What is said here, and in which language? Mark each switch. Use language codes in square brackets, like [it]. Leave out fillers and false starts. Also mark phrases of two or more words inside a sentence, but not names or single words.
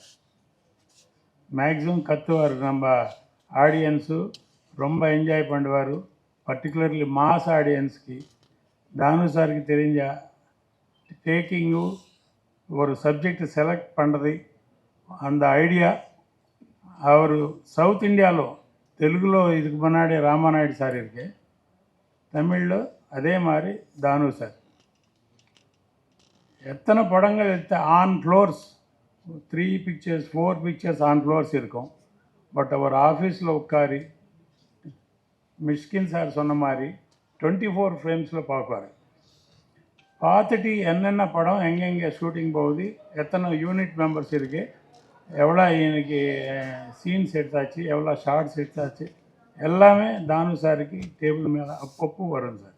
[ta] மேக்ஸிமம் கற்றுவார், நம்ம ஆடியன்ஸு ரொம்ப என்ஜாய் பண்ணுவார். [en] particularly mass audienceக்கு [ta] தானு சாருக்கு தெரிஞ்ச டேக்கிங்கு ஒரு [en] subject select [ta] பண்ணுறது அந்த ஐடியா அவர் [te] సౌత్ ఇండియాలో తెలుగులో [ta] இதுக்கு முன்னாடி ராமாநாயுடு சார் இருக்கு, தமிழில் அதே மாதிரி தானு சார். எத்தனை படங்கள் எடுத்த [en] on floors 3 pictures 4 pictures on floors [ta] இருக்கும். பட் அவர் ஆஃபீஸில் உட்காரி மிஷ்கின் சார் சொன்ன மாதிரி 24 ஃப்ரேம்ஸில் பார்ப்பார். பார்த்துட்டு என்னென்ன படம் எங்கெங்கே ஷூட்டிங் போகுது, எத்தனை [en] unit members [ta] இருக்குது, எவ்வளோ இன்னைக்கு சீன்ஸ் எடுத்தாச்சு, எவ்வளோ ஷார்ட்ஸ் எடுத்தாச்சு, எல்லாமே தானு சாருக்கு டேபிள் மேலே அப்பப்போ வரும் சார்.